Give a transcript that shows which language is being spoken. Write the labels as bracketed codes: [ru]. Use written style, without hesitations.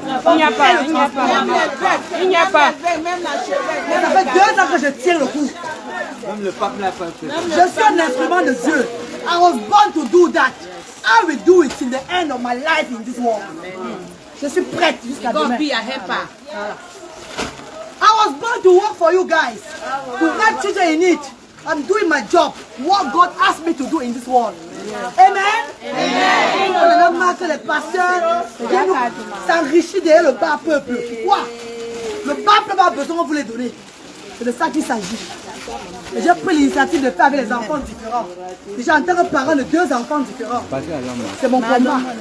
[fr] Il n'y a pas. Il n'y a pas. Mais ça fait 2 ans que je tiens le coup. Même le pape n'a pas fait. Je suis un instrument de Dieu. [en] I was born to do that. I will do it till the end of my life in this world. [fr] Je suis prête jusqu'à demain. [en] I was born to work for you guys. To help children in need. I'm doing my job. What God asked me to do in this world. Amen. Amen. [fr] On a marre que les pasteurs s'enrichissent derrière le bas peuple. Quoi? Le bas peuple a besoin de vous les donner. C'est de ça qu'il s'agit. J'ai pris l'initiative de faire avec les enfants différents. Déjà en tant que parent de 2 enfants différents. C'est mon combat.